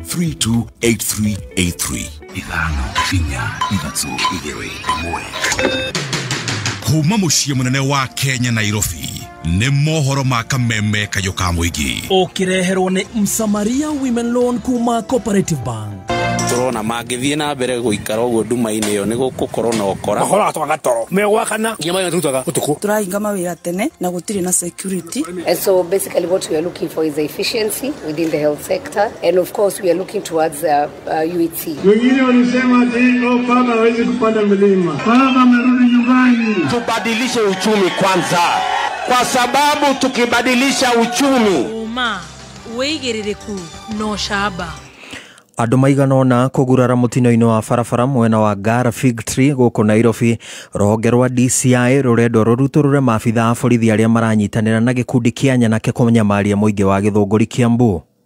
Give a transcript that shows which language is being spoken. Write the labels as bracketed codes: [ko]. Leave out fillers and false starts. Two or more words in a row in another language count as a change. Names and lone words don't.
[ki] 328383 ithano kinya ithatũ igĩrĩ ĩmwe kuma muciĩ munene wa Kenya Nairobi ni mohoro ma Kameme kayo ka muingi ukireherwo ni Msamaria Women Loan kuma Cooperative Bank turona mangithie na mbere guikara uguo nduma-ini yo ni gukorwo na ukora mahora atwaga toro megwakana nyama tutaga utuku turahinga mawira tene na gutiri na security. [en] And so basically what we are looking for is the efficiency within the health sector, and of course we are looking towards UET. [sw] Wengine walisema ati baba hawezi kupanda mlima, baba amerudi nyumbani. Tubadilishe uchumi kwanza, kwa sababu tukibadilisha uchumi [ki] weigiririku no shaba andu maiganona kugurara mutino-ini wa barabara mwena wa Ngara Fig Tree guku Nairobi ruhonge rwa DCI rurendo ruruturure maabitha a borithi aria maranyitanira na gikundi kia nyanake kunyamaria muingi wa Githunguri Kiambu